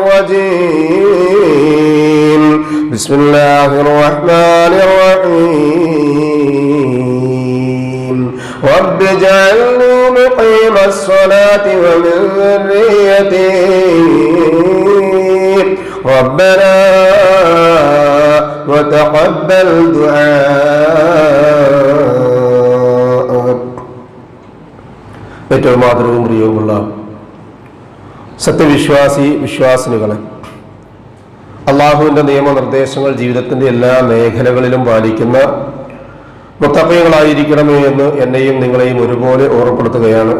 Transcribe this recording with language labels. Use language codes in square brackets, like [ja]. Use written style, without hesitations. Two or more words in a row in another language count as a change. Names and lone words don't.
[ar] الرجيم بسم الله الرحمن الرحيم رب اجعلني مقيم الصلاة ومن ذريتي ربنا وتقبل دعاء. [ml] ഏറ്റവും മാതൃകവും പ്രിയവുമുള്ള വിശ്വാസിനികളെ, അള്ളാഹുവിൻ്റെ നിയമനിർദ്ദേശങ്ങൾ ജീവിതത്തിൻ്റെ എല്ലാ മേഖലകളിലും പാലിക്കുന്ന മുത്തഖീകളായിരിക്കണമേ എന്ന് എന്നെയും നിങ്ങളെയും ഒരുപോലെ ഓർമ്മപ്പെടുത്തുകയാണ്.